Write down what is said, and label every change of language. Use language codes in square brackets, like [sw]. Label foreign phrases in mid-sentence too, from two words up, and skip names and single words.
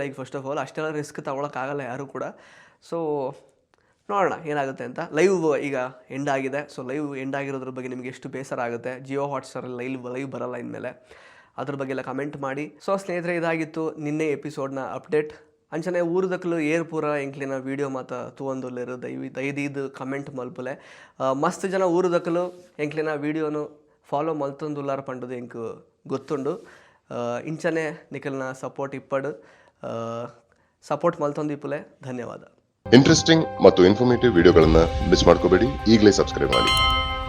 [kn] ಈಗ [en] first of all [kn] ಅಷ್ಟೆಲ್ಲ ರಿಸ್ಕ್ ತೊಗೊಳಕ್ಕಾಗಲ್ಲ ಯಾರೂ ಕೂಡ. ಸೊ ನೋಡೋಣ ಏನಾಗುತ್ತೆ ಅಂತ. ಲೈವ್ ಈಗ ಎಂಡ್ ಆಗಿದೆ. ಸೊ [en] live end [kn] ಆಗಿರೋದ್ರ ಬಗ್ಗೆ ನಿಮಗೆ ಎಷ್ಟು ಬೇಸರ ಆಗುತ್ತೆ. ಜಿಯೋ ಹಾಟ್ಸ್ಟಾರಲ್ಲಿ ಲೈವ್ ಬರಲ್ಲ ಇನ್ಮೇಲೆ, ಅದ್ರ ಬಗ್ಗೆ ಎಲ್ಲ ಕಮೆಂಟ್ ಮಾಡಿ. ಸೊ ಸ್ನೇಹಿತರೆ, ಇದಾಗಿತ್ತು ನಿನ್ನೆ ಎಪಿಸೋಡ್ನ ಅಪ್ಡೇಟ್. [tcy] ಅಂಚನೆ ಊರುದಕ್ಕಲು ಏರ್ ಪೂರ ಎಂಕ್ಲಿನ ವೀಡಿಯೋ ಮಾತ ತೂವೊಂದುಲ್ಲೆರು ದಯವಿದು ಕಮೆಂಟ್ ಮಲ್ಪುಲೆ. ಮಸ್ತ್ ಜನ ಊರುದಕ್ಕಲು ಎಂಕ್ಲಿನ ವೀಡಿಯೋನು ಫಾಲೋ ಮಲ್ತೊಂದುಲ್ಲಾರ ಪಂಡದು ಎಂಕ್ ಗೊತ್ತುಂಡು. ಇಂಚನೆ ನಿಖಲ್ನ ಸಪೋರ್ಟ್ ಇಪ್ಪಡು ಸಪೋರ್ಟ್ ಮಲ್ತೊಂದಿಪ್ಪುಲೆ. ಧನ್ಯವಾದ. [kn] ಇಂಟ್ರೆಸ್ಟಿಂಗ್ ಮತ್ತು ಇನ್ಫಾರ್ಮೇಟಿವ್ ವಿಡಿಯೋಗಳನ್ನು ಮಿಸ್ ಮಾಡ್ಕೋಬೇಡಿ. ಈಗಲೇ ಸಬ್ಸ್ಕ್ರೈಬ್ ಮಾಡಿ.